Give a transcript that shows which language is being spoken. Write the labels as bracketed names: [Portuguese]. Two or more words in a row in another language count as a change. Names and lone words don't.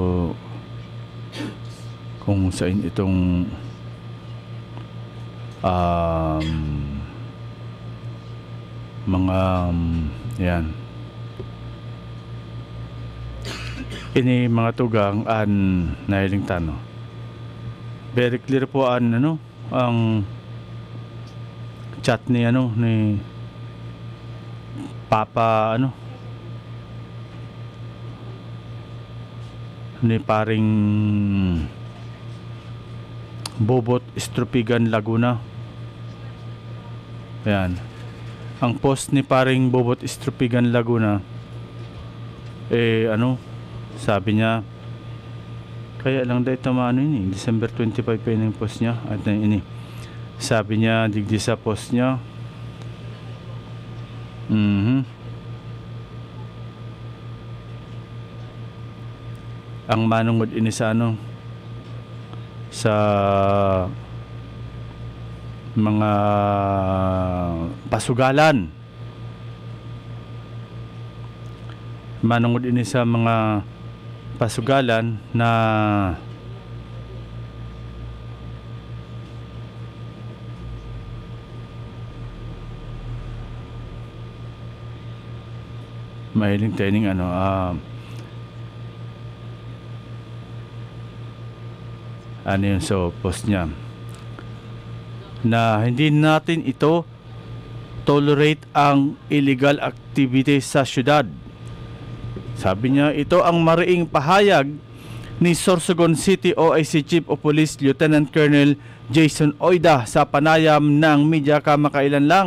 [Bikol] kung saan itong mga yan ini mga tugang an nahiling tano [English] very clear [Bikol] po ang chat ni ni Papa ni paring Bobot Estrupigan Laguna. [Filipino] Ayan. Ang post ni paring Bobot Estrupigan Laguna sabi [Bikol] niya kaya lang dahil ini December 25 pa yung post niya at ini sabi niya digdi sa post niya ang manungod ini sa sa mga pasugalan. Manungod ini sa mga pasugalan na [Filipino] mahiling training ano yun sa post niya na hindi natin ito tolerate ang [English] illegal activity [Filipino] sa syudad. Sabi niya, ito ang mariing pahayag ni Sorsogon City OIC Chief of Police Lieutenant Colonel Jason Oida sa panayam ng media kamakailan lang.